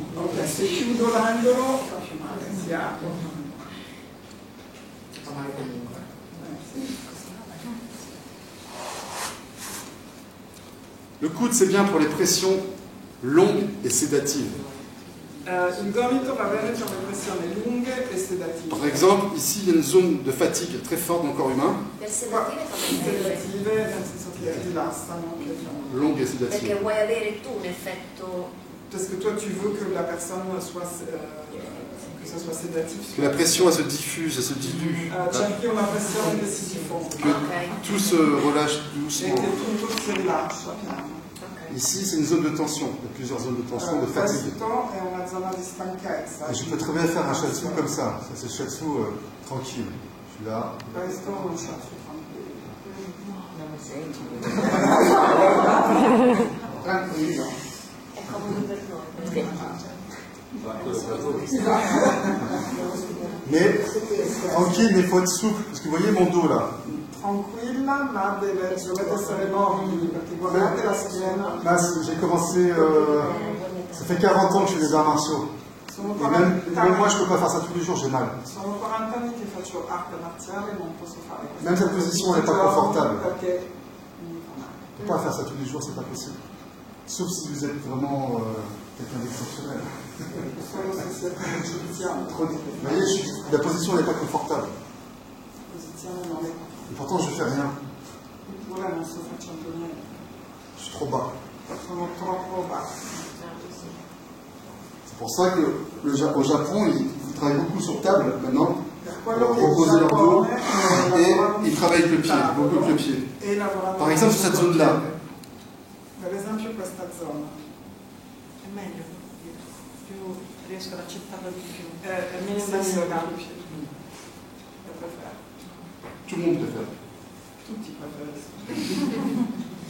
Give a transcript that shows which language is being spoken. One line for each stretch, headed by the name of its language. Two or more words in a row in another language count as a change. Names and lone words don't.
Italian: Ok, se chiudo l'angolo fa più male, si apre.
French: Le coude, c'est bien pour les pressions longues et sédatives.
Italian: Il gomito va bene per le pressioni lunghe e sedative.
French: Par exemple, ici, il y a une zone de fatigue très forte dans le corps humain.
Italian: Per sedative Sedative nel senso che rilassano.
French: Longue et
Italian: perché
French: sédative.
Italian: vuoi avere tu un effetto.
French: Parce que toi tu veux que la personne soit que ça soit sédatif. Que la pression, elle se diffuse, elle se dilue.
Italian: Cerchi una pressione che si diffonde.
French: Que tout se relâche
Italian: E
French: doucement.
Italian: che tutto si rilascia piano.
French: Ici, c'est une zone de tension. Il y a plusieurs zones de tension, de fatigue.
Italian: Questo è una zona di stanchezza.
French: Et je peux très bien faire un shiatsu comme ça. Ça, c'est shiatsu tranquille. Je suis là.
Italian: Questo è un shiatsu tranquillo. È comodo per noi.
French: Mais tranquille, mais il faut être souple. Parce que vous voyez mon dos là.
Italian: Tranquilla, ma dovete essere mobili, perché guardate la schiena.
French: Là, j'ai commencé. Ça fait 40 ans que je fais des arts martiaux.
Italian: Sono
French: Et 40 même moi, je ne peux pas faire ça tous les jours, j'ai mal.
Italian: Sono 40 anni che faccio arte marziale e non posso fare questo.
French: Même cette position, elle n'est pas confortable.
Italian: Perché mi fa male.
French: On ne peut pas faire ça tous les jours, c'est pas possible. Sauf si vous êtes vraiment quelqu'un d'exceptionnel.
Italian: Solo se siete egiziani.
French: Vous voyez, la position n'est pas confortable.
Italian: La posizione non è.
French: Et pourtant, je ne fais rien.
Italian: Ora non sto facendo niente.
French: Je suis trop bas.
Italian: Sono troppo basso.
French: C'est pour ça qu'au Japon, ils travaillent beaucoup sur table maintenant, pour reposer leur dos, et ils travaillent avec le pied, beaucoup avec le pied. Par exemple, sur cette zone-là.
Italian: Per esempio questa zona. È meglio, più riesco ad accettarlo di più. È meno invasivo.
French: Tout le monde préfère.
Italian: Tutti preferiscono.